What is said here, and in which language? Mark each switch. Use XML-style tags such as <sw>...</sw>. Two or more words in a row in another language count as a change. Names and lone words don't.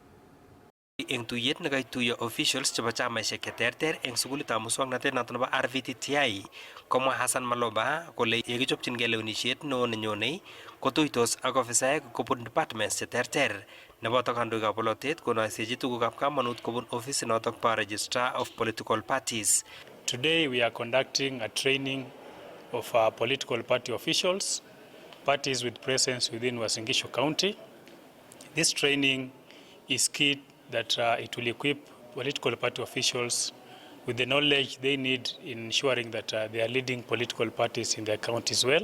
<kln>eng tuyet nekaituiyo officials chebo chamaisiek cheterter eng sukulitab muswoknotet noto nebo RVTTI komwa Hassan Maloba kole yekichopchingei lewenisiet neo nenyonei kotuitos ak ofisaek kobun departments cheterter neboto kandoikab bolotet konoisechi tugukab kamanut kobun ofisit notok bo Registrar of Political Parties.</kln> <en>Today we are conducting a training of our political party officials, parties with presence within Uasin Gishu County. This training is key that it will equip political party officials with the knowledge they need in ensuring that they are leading political parties in their counties well.</en>